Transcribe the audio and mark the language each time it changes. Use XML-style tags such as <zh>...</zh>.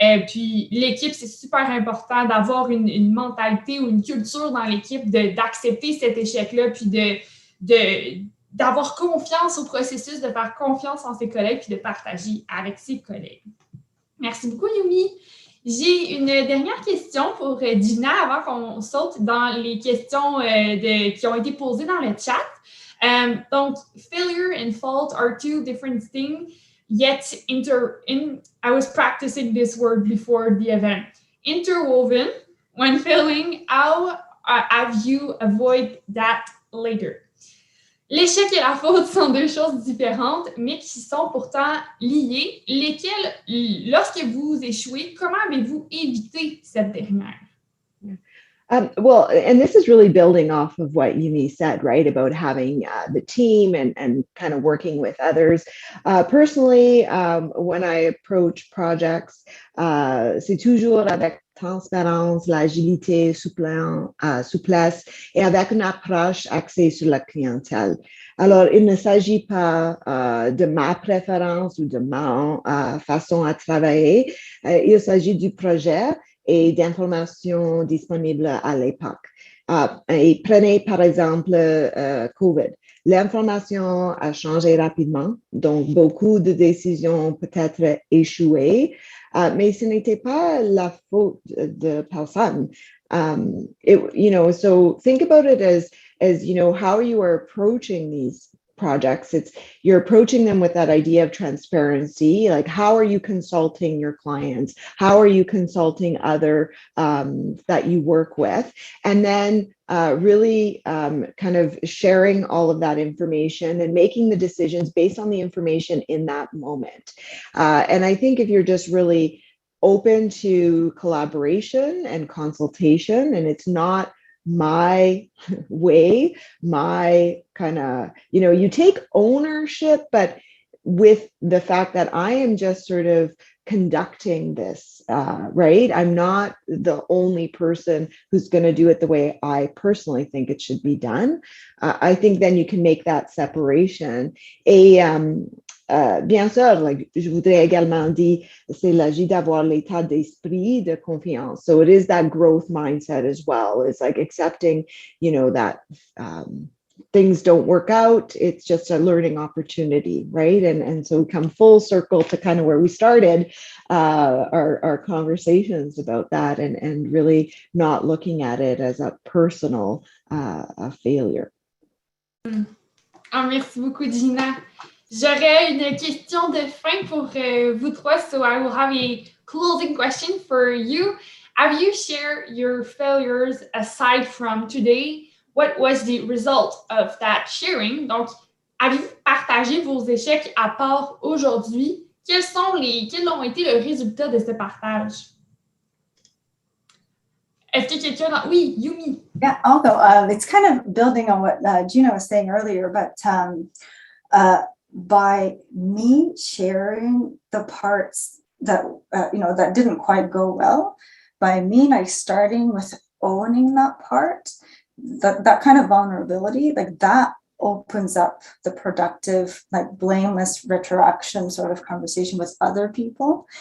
<fr>Puis l'équipe, c'est super important d'avoir une mentalité ou une culture dans l'équipe d'accepter cet échec-là, puis d'avoir confiance au processus, de faire confiance en ses collègues, puis de partager avec ses collègues. Merci beaucoup, Yumi. J'ai une dernière question pour Gina avant qu'on saute dans les questions qui ont été posées dans le chat.</fr> <en>Donc, failure and fault are two different things, yet I was practicing this word before the event. Interwoven, when failing, how have you avoid that later?</en> <fr>L'échec et la faute sont deux choses différentes, mais qui sont pourtant liées, lesquelles, lorsque vous échouez, comment avez-vous évité cette dernière?</fr> <en>Well, and this is really building off of what Yumi said, right, about having the team and kind of working with others. Personally, when I approach projects,</en> <fr>c'est toujours avec transparence, l'agilité, souplesse et avec une approche axée sur la clientèle. Alors, il ne s'agit pas de ma préférence ou de ma façon à travailler. Il s'agit du projet et d'informations disponibles à l'époque. Et prenez par exemple COVID. L'information a changé rapidement, donc beaucoup de décisions ont peut-être échoué, mais ce n'était pas la faute de personne.</fr> <en>So think about it as how you are approaching these projects. You're approaching them with that idea of transparency. Like, how are you consulting your clients? How are you consulting other that you work with? And then really kind of sharing all of that information and making the decisions based on the information in that moment. And I think if you're just really open to collaboration and consultation, and it's not my way, my kind of, you take ownership, but with the fact that I am just sort of conducting this, right? I'm not the only person who's going to do it the way I personally think it should be done. I think then you can make that separation.</en> <fr>Et bien sûr, je voudrais également dire, c'est l'agir d'avoir l'état d'esprit de confiance.</fr> <en>So it is that growth mindset as well. It's like accepting, that things don't work out. It's just a learning opportunity, right? And so we come full circle to kind of where we started our conversations about that, and really not looking at it as a personal failure.</en> <fr>Merci beaucoup, Gina. J'aurais une question de fin pour vous trois,</fr> <en>so I will have a closing question for you. Have you shared your failures aside from today? What was the result of that sharing?</en> <fr>Donc, avez-vous partagé vos échecs à part aujourd'hui? Quels ont été le résultat de ce partage? Est-ce que quelqu'un... Oui, Yumi.</fr> <en>Yeah, I'll go. It's kind of building on what Gina was saying earlier, but by me sharing the parts that, that didn't quite go well, by me starting with owning that part, that kind of vulnerability, that opens up the productive, blameless retroaction sort of conversation with other people.</en>